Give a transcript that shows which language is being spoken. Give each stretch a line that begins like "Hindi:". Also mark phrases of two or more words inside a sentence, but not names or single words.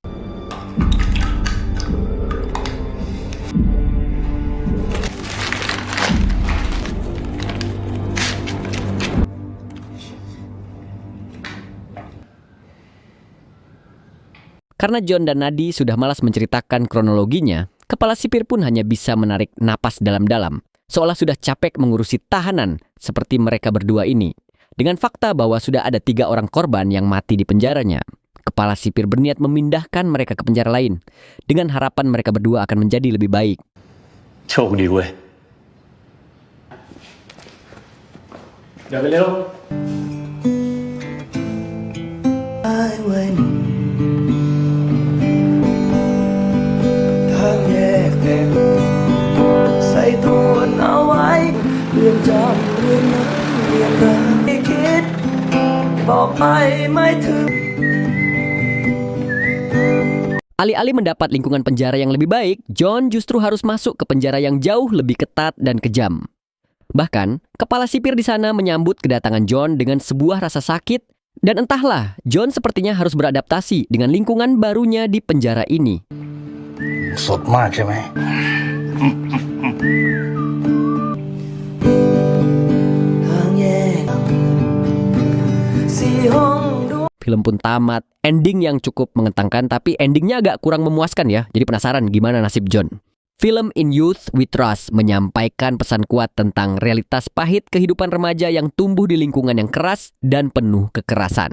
Indonesian: Karena John dan Nadi sudah malas menceritakan kronologinya, kepala sipir pun hanya bisa menarik napas dalam-dalam, seolah sudah capek mengurusi tahanan seperti mereka berdua ini. Dengan fakta bahwa sudah ada 3 orang korban yang mati di penjaranya, kepala sipir berniat memindahkan mereka ke penjara lain, dengan harapan mereka berdua akan menjadi lebih baik.
Thai: โชคดีเว้ย เดี๋ยวไปเร็ว ใส่ตัวเอาไว้เรื่องจำเรื่องนั้นเรื่องราวที่คิดบอกไปไม่ถึง
Indonesian: Alih-alih mendapat lingkungan penjara yang lebih baik, John justru harus masuk ke penjara yang jauh lebih ketat dan kejam. Bahkan, kepala sipir di sana menyambut kedatangan John dengan sebuah rasa sakit, dan entahlah, John sepertinya harus beradaptasi dengan lingkungan barunya di penjara ini.
Thai: สดมากใช่ไหม
Indonesian: Film pun tamat, ending yang cukup mengetangkan, tapi endingnya agak kurang memuaskan ya. Jadi penasaran gimana nasib John. Film In Youth We Trust menyampaikan pesan kuat tentang realitas pahit kehidupan remaja yang tumbuh di lingkungan yang keras dan penuh kekerasan.